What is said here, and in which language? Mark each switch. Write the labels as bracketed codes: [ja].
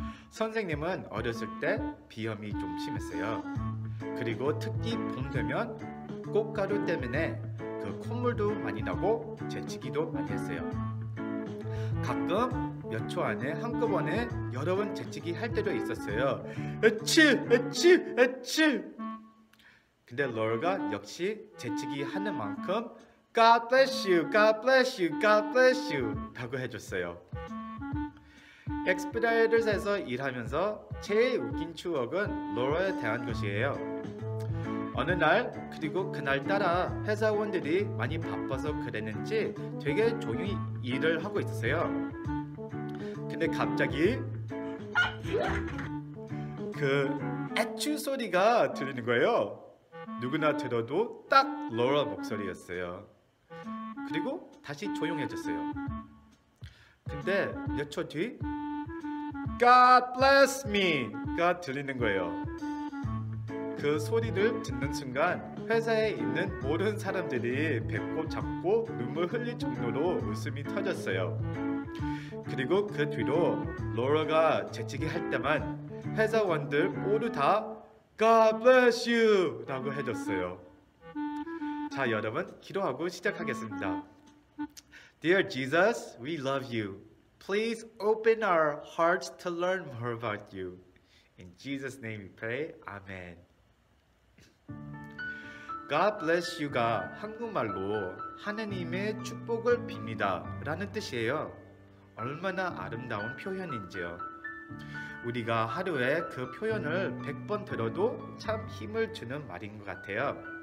[ko] 선생님은 어렸을 때 비염이 좀 심했어요. 그리고 특히 봄 되면 꽃가루 때문에 그 콧물도 많이 나고 재치기도 많이 했어요. 가끔 몇 초 안에 한꺼번에 여러 번 재치기 할 때도 있었어요. 에치 에치 에치. 근데 로라가 역시 재치기 하는 만큼 [en] God bless you, God bless you, [ko] God bless you 라고 해줬어요. 엑스피다이더스에서 일하면서 제일 웃긴 추억은 로라에 대한 것이에요. 어느 날 그리고 그날따라 회사원들이 많이 바빠서 그랬는지 되게 조용히 일을 하고 있었어요. 근데 갑자기 그 애추 소리가 들리는 거예요. 누구나 들어도 딱 로라 목소리였어요. 그리고 다시 조용해졌어요. 근데 몇 초 뒤 [en] God bless me [ko] 가 들리는 거예요. 그 소리를 듣는 순간 회사에 있는 모든 사람들이 배꼽 잡고 눈물 흘릴 정도로 웃음이 터졌어요. 그리고 그 뒤로 로라가 재치기 할 때만 회사원들 모두 다 [en] God bless you [ko] 라고 해줬어요. 자, 여러분 기도하고 시작하겠습니다. [en] Dear Jesus, we love you. Please open our hearts to learn more about you. In Jesus' name we pray. Amen. God bless you [ko] 가 한국말로 하느님의 축복을 빕니다 라는 뜻이에요. 얼마나 아름다운 표현인지요. 우리가 하루에 그 표현을 100번 들어도 참 힘을 주는 말인 것 같아요.